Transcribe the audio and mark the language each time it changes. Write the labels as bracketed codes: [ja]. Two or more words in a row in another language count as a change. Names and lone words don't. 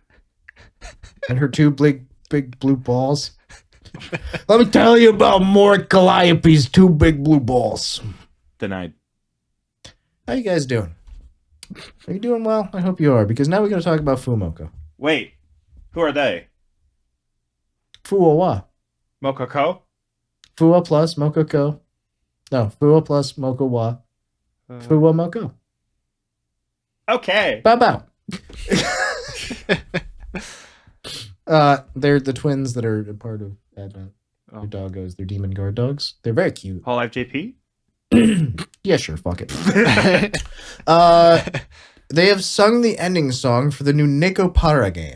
[en] And her two big blue balls. Let me tell you about Mori Calliope's two big blue balls. Denied. How you guys doing? Are you doing well? I hope you are, because now we're going to talk about FuwaMoco. Wait. Who are they? Fuwa wa. Mokoko? Fuwa plus Mokoko. No, Fuwa plus Moko wa. FuwaMoco. Okay. Bow bow. They're the twins that are a part of Advent. Oh. They're doggos. They're demon guard dogs. They're very cute. Whole Life JP? Yeah, sure. Fuck it. They have sung the ending song for the new Nekopara game.